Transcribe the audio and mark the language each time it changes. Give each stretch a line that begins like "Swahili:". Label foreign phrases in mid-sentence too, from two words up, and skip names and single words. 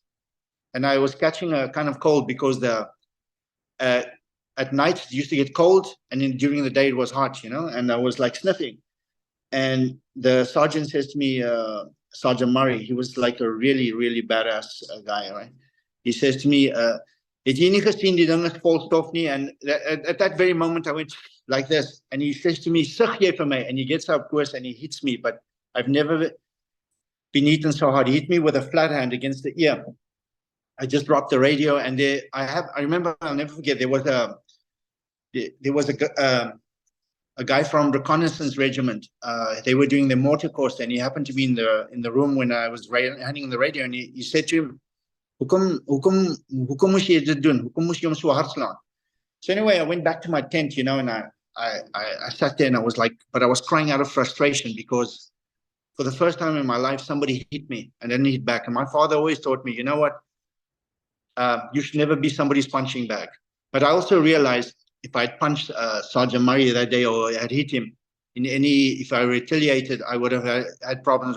English: And I was catching a kind of cold because at night it used to get cold, and then during the day it was hot, you know, and I was like sniffing. And the sergeant says to me, Sergeant Murray, he was like a really, really badass guy, right? He says to me,
Afrikaans: "Het jy nie gesien die ding is vol stof nie?"
English: And at that very moment I went like this, and he says to me,
Afrikaans: "Sug jy vir my?"
English: And he gets up close and he hits me, but I've never been eaten so hard. He hit me with a flat hand against the ear. I just dropped the radio, and I remember, I'll never forget, there was a guy from reconnaissance regiment. They were doing the mortar course, and he happened to be in the room when I was handing the radio, and he said to him,
Afrikaans: Hoekom moes jy dit doen? Hoekom moes jy hom so hard slaan?
English: So anyway, I went back to my tent, you know, and I sat there, and I was like, but I was crying out of frustration because for the first time in my life, somebody hit me and didn't hit back. And my father always taught me, you know what? You should never be somebody's punching bag. But I also realized if I had punched Sergeant Murray that day, or I had hit him if I retaliated, I would have had problems.